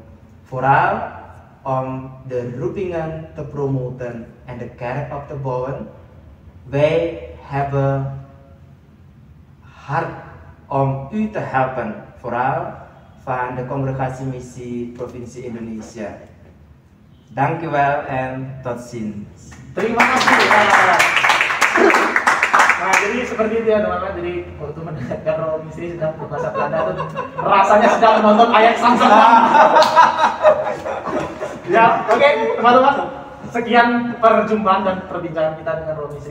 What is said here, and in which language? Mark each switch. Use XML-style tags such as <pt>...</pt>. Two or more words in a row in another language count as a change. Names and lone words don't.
<nl>Vooral om de roepingen te promoten en de kerk op te bouwen. Wij hebben hard om u te helpen, vooral van de Congregatie Missie Provincie Indonesia. Dank u wel en tot ziens.</nl> <id>Terima kasih. Nah, jadi seperti itu ya teman-teman. Jadi waktu mendengarkan Romo Misteri sedang berbahasa Belanda tuh rasanya sedang menonton ayat Samson. Ya, oke teman-teman. Sekian perjumpaan dan perbincangan kita dengan Romo Misteri.</id>